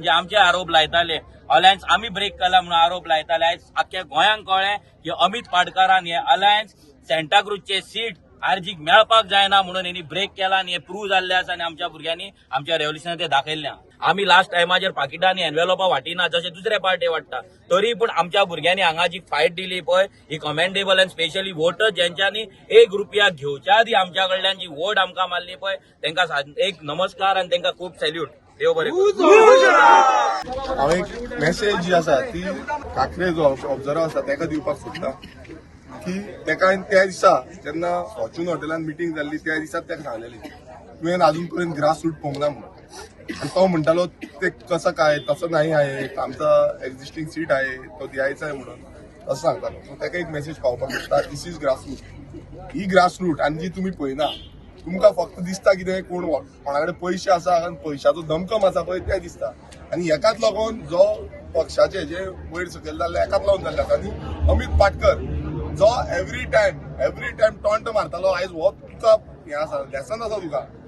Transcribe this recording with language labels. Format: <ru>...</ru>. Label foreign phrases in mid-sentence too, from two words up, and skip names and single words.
<kok>जे आमचे आरोप लायताले अलायन्स आमी ब्रेक केला म्हणून आरोप लायताले आयज अख्ख्या गोंयांक कळ्ळें की अमित पाटकरान हे अलायन्स सेंटाक्रूजचे सीट आरजीक मेळपाक जायना म्हणून हेणी ब्रेक केला आणि हे प्रूव्ह जाल्ले आसा आणि आमच्या भुरग्यांनी आमच्या रेव्होल्युशनान ते दाखयल्ले आमी लास्ट टायमाचेर पाकिटांनी एनवेलोपा वाटिना जशे दुसरे पार्टी वाटता तरी पूण आमच्या भुरग्यांनी हांगा जी फायट दिली पळय ही कमेंडेबल आनी</kok> <en>specially voter</en> <kok>जेंच्यांनी ₹1 घेवच्या आदी आमच्या कडल्यान जी वोट आमकां मारली पळय तांकां एक नमस्कार आनी तांकां खूब सॅल्यूट देव बरें हांव एक मेसेज जी आसा ती काकरे जो ऑब्झर्वर आसा ताका दिवपाक सोदता की तेका त्या दिसा जेन्ना फॉर्च्यून हॉटेलान मिटींग जाल्ली त्या दिसा ताका सांगलेली तुवें अजून पर्यंत</kok> <en>grass root</en> <kok>पळोवंक ना म्हणून आणि तो म्हणटालो</kok> <mr>ते कसं काय तसं नाही आहे आमचा एक्झिस्टिंग सीट आहे तो द्यायचा आहे</mr> <kok>म्हणून असं सांगतालो सो ताका एक मेसेज पावपाक सोदता</kok> <en>this is grass root</en> <kok>ही</kok> <en>grass root</en> <kok>आनी जी तुमी पळयना तुमकां फक्त दिसता कितें कोण कोणा कडेन पयशे आसा आनी पयशाचो दमकम आसा पळय तें दिसता आनी हेकाच लागून जो पक्षाचे जे वयर सकयल जाल्ले हेकाच लागून जाल्ले आसा आनी अमित पाटकर जो</kok> <en>every time taunt</en> <kok>मारतालो आयज हो तुका हें आसा लेसन आसा तुका</kok>